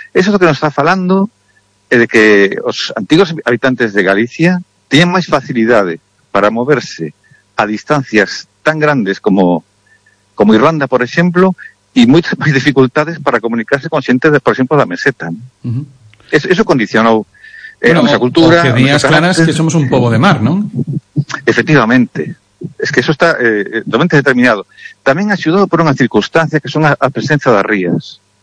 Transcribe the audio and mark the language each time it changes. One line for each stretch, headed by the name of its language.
Galician: Eso é o que nos está falando, é de que os antigos habitantes de Galicia tiñan máis facilidade para moverse a distancias tan grandes como Irlanda, por exemplo, e moitas máis dificultades para comunicarse con xente, por exemplo, da meseta. ¿No? Uh-huh. Eso condicionou a nosa cultura. Que días claras que somos un pobo de mar, non? Efectivamente.
Spanish: Es que eso está totalmente determinado.
Galician: Tamén axudou por unha circunstancia que son a presencia das rías.